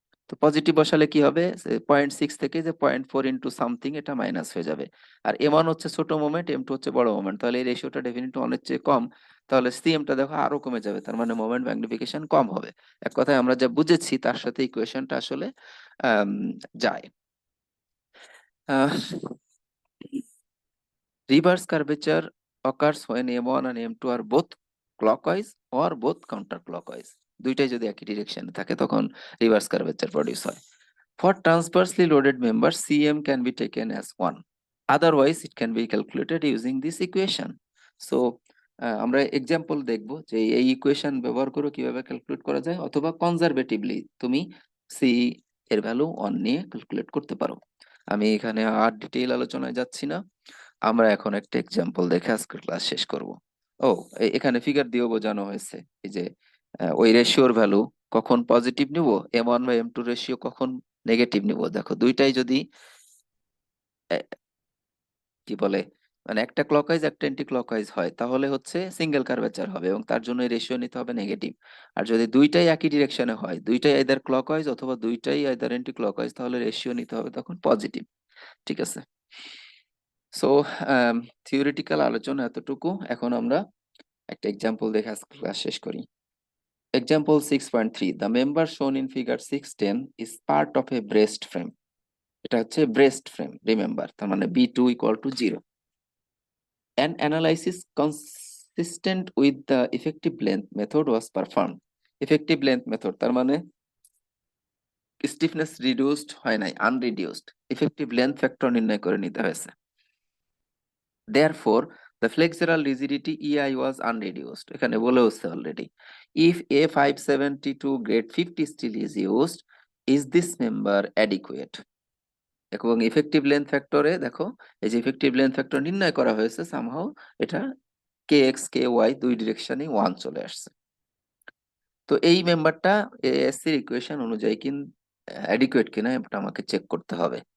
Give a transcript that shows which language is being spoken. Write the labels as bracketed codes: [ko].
[bn] তো পজিটিভ বসালে কি হবে, 0.6 থেকে যে 0.4 ইন্টু সামথিং এটা মাইনাস হয়ে যাবে। আর m1 হচ্ছে ছোট মোমেন্ট, m2 হচ্ছে বড় মোমেন্ট, তাহলে এই রেশিওটা ডেফিনেটলি অনেক চেয়ে কম, তাহলে সিএমটা দেখো আরো কমে যাবে, তার মানে মোমেন্ট ম্যাগনিফিকেশন কম হবে। এক কথায় আমরা যা বুঝেছি তার সাথে ইকুয়েশনটা আসলে আম, যায়। [en] Reverse curvature occurs when m1 and m2 are both clockwise or both counterclockwise. [bn] দুইটাই যদি একই ডিরেকশনে থাকে তখন রিভার্স কার্ভেচার প্রডিউস হয়। [en] For transversely loaded members, Cm can be taken as 1. Otherwise, it can be calculated using this equation. So, [bn] আমরা example দেখব যে এই ইকুয়েশন ব্যবহার করে কিভাবে ক্যালকুলেট করা যায়, অথবা কনজারভেটিভলি তুমি সি এর ভ্যালু 1 নিয়ে ক্যালকুলেট করতে পারো। আমি এখানে আর ডিটেইল আলোচনায় যাচ্ছি না, আমরা এখন একটা এক্সাম্পল দেখে আজকের ক্লাস শেষ করব। ও, এখানে ফিগার দিয়েও বোঝানো হয়েছে, এই যে ওই রেশিওর ভ্যালু কখন পজিটিভ নিব, m1 বা m2 রেশিও কখন নেগেটিভ নিব। দেখো দুইটাই যদি কি বলে, মানে একটা ক্লকওয়াইজ একটা অ্যান্টি ক্লকওয়াইজ হয়, তাহলে হচ্ছে সিঙ্গেল কার্ভেচার হবে এবং তার জন্য রেশিও নিতে হবে নেগেটিভ। আর যদি দুইটাই একই ডিরেকশনে হয়, দুইটাই আইদার ক্লকওয়াইজ অথবা দুইটাই আইদার অ্যান্টি ক্লকওয়াইজ, তাহলে রেশিও নিতে হবে তখন পজিটিভ। ঠিক আছে, সো থিওরিটিক্যাল আলোচনা এতটুকু, এখন আমরা একটা এক্সাম্পল দেখে আজকে ক্লাস শেষ করি। [en] Example 6.3, the member shown in figure 610 is part of a braced frame. [bn] এটা হচ্ছে ব্রেস্ট ফ্রেম, রিমেম্বার, তার মানে [en] b2 equal to 0. An analysis consistent with the effective length method was performed. [bn] Effective length method তার মানে stiffness reduced হয় নাই, আনরিডিউসড, effective length factor নির্ণয় করে নিতে হয়েছে। [en] Therefore, the flexural rigidity EI was unreduced. [bn] এখানে বলে হচ্ছে already. [en] If A572 grade 50 steel is used, is this member adequate? [bn] এবং ইফেক্টিভ লেন্থ ফ্যাক্টরে দেখো, এই যে ইফেক্টিভ লেন্থ ফ্যাক্টর নির্ণয় করা হয়েছে, সামহাও এটা কে এক্স কে ওয়াই দুই ডিরেকশনে 1 চলে আসছে। তো এই মেম্বারটা এএসসি এর ইকুয়েশন অনুযায়ী অ্যাডিকুয়েট কিনা এটা আমাকে চেক করতে হবে।